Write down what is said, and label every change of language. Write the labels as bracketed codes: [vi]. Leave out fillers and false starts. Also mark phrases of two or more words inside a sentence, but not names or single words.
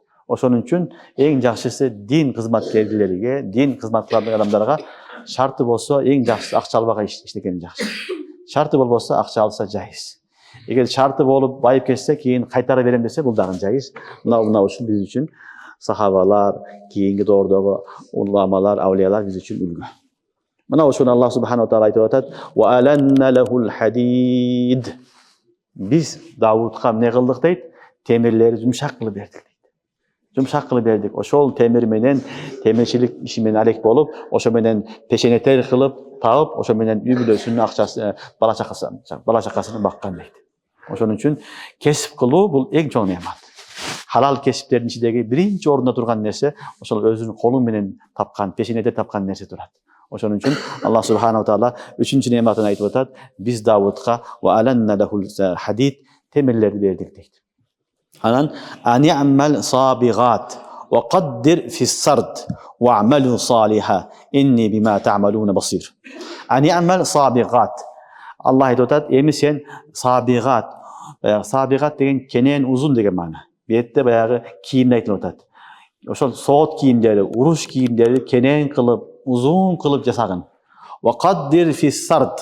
[ky] Ошон үчүн эң жакшысы дин кызматкерлерге, дин кызмат кылган адамдарга шарты болсо эң жакшысы акча албаган иштеген жакшы. Шарты болбосо акча алса жайыз. Эгер шарты болуп байып кетсе, кийин кайтара берем десе, бул дагы жайыз. Мына ушул биз үчүн сахабалар, кийинки доордогу уламалар, аулиялар биз үчүн үлгү. Мына ошону Аллах субханаху ва таала айтып атат: [ar] "وألنا له الحديد." [ky] Биз Давудга эмне кылдык дейт? Темирлерди жумшак кылып бердик дейт. Жумшак кылып бердик. Ошол темир менен темирчилик иши менен алек болуп, ошо менен пешенетер кылып таап, ошо менен үй бүлөсүнүн акчасы, бала чакасын баккан дейт. Ошон үчүн кесип кылуу бул эң чоң неамат. Халал кесиптердин ичидеги биринчи орунда турган нерсе ошол өзүнүн колу менен тапкан, пешенетер тапкан нерсе турат. Ошон үчүн Аллах субханаху ва таала үчүнчү неаматын айтып атат: "Биз Давудга [ar] وألنا له الحديد [ky] темирлерди бердик" дейт. [ar] Анан أن اعمل سابغات وقدر في السرد واعملوا صالحا إني بما تعملون بصير. أن اعمل سابغات. [ky] Аллах айтып атат: "Эми сен сабигат деген кенен узун деген маана. Бетте баягы кийимди айтылып атат. Ошол соот кийимдери, уруш кийимдери кенен кылып, узун кылып жасагын. [ar] وقدر في السرد.